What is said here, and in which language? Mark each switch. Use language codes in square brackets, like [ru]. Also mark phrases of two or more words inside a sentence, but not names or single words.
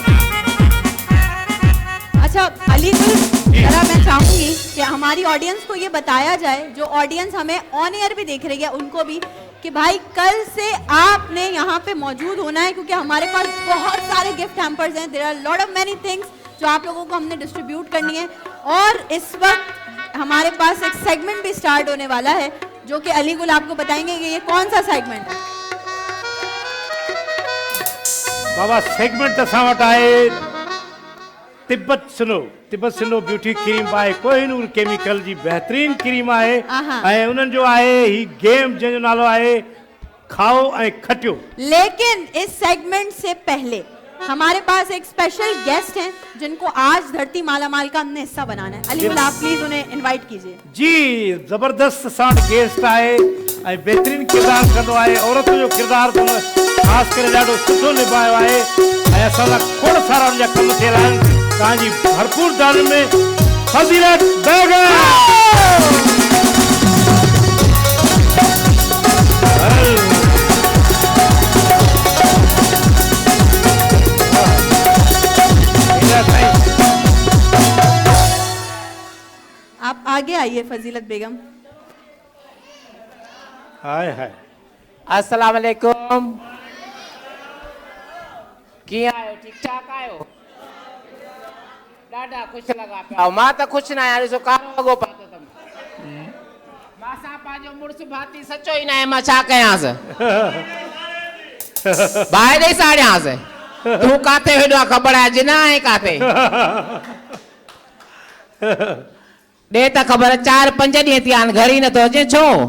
[ur] اچھا علی گل، ذرا میں چاہوں گی کہ ہماری آڈینس کو یہ بتایا جائے، جو آڈینس ہمیں [en] on air [ur] بھی دیکھ رہی ہے ان کو بھی، کہ بھائی کل سے آپ نے یہاں پہ موجود ہونا ہے، کیونکہ ہمارے پاس بہت سارے [en] gift hampers [ur] ہیں. [en] there are lot of many things [ur] جو آپ لوگوں کو ہم نے ڈسٹریبیوٹ کرنی ہے. اور اس وقت ہمارے پاس ایک سیگمنٹ بھی سٹارٹ ہونے والا ہے، جو کہ علی گل آپ کو بتائیں گے کہ یہ کون سا سیگمنٹ ہے. [sd] बाबा सेगमेंट असां वटि आहे तिब्बत सिनो ब्यूटी क्रीम बाय कोहिनूर केमिकल जी बेहतरीन क्रीम आहे। ऐं उन्हनि जो आहे ही गेम जंहिंजो नालो आहे खाओ ऐं खटियो। [ur] لیکن اس سیگمنٹ سے پہلے ہمارے پاس ایک [en] special guest [ur] ہیں، جن کو آج دھرتی مالا مال کا ہم نے حصہ بنانا ہے. علی گل، آپ پلیز انہیں انوائٹ کیجیے. [sd] जी, जबरदस्त साथ गेस्ट आहे ऐं बेहतरीन किरदार कंदो आहे। औरत जो किरदार ख़ासि करे ॾाढो सुठो निभायो आहे ऐं असां सां खोड़ सारा उनजा कम थियल आहिनि। तव्हांजी भरपूर तालीम में फज़ीलत बेगम। [ur] آپ آگے آئیے فضیلت بیگم. हाय हाय, [ar] السلام علیکم. [sd] किया आयो? ठीक ठाक आयो? ॾाढा ख़ुशि लॻा पिया। मां त ख़ुशि न आहियां, ॾिसो कारो वॻो पातो अथमि। मां सां पंहिंजो मुड़ुसु भाती सचो ई न आहे, मां छा कयांसि? बाहि ॾेई साड़ियांसि। तूं काथे वेठो आहे ख़बर आहे जिना आहे काथे? ॾे त ख़बर, 4-5 ॾींहं थी विया आहिनि, घर ई नथो अचे, छो?